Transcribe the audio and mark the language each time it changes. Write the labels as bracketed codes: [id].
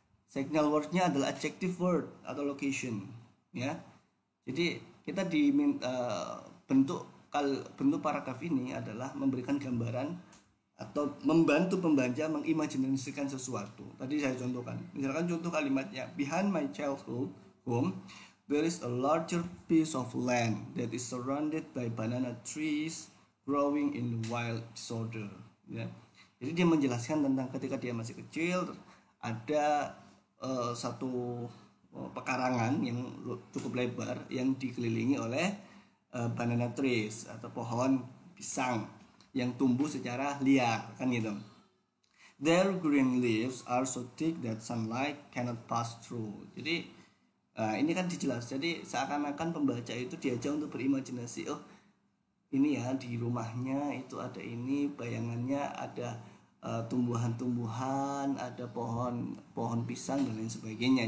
[id] Signal wordnya adalah [en] adjective word [id] atau location ya. Jadi kita bentuk paragraf ini adalah memberikan gambaran atau membantu pembaca mengimajinasikan sesuatu. Tadi saya contohkan. Misalkan contoh kalimatnya, [en] behind my childhood home there is a larger piece of land that is surrounded by banana trees growing in wild disorder. [id] Ya. Jadi dia menjelaskan tentang ketika dia masih kecil ada satu pekarangan yang cukup lebar yang dikelilingi oleh [en] banana trees [id] atau pohon pisang yang tumbuh secara liar kan gitu. [en] Their green leaves are so thick that sunlight cannot pass through. [id] Jadi ini kan dijelas. Jadi seakan-akan pembaca itu diajak untuk berimajinasi. Oh ini ya di rumahnya itu ada ini, bayangannya ada tumbuhan-tumbuhan, ada pohon pisang dan lain sebagainya.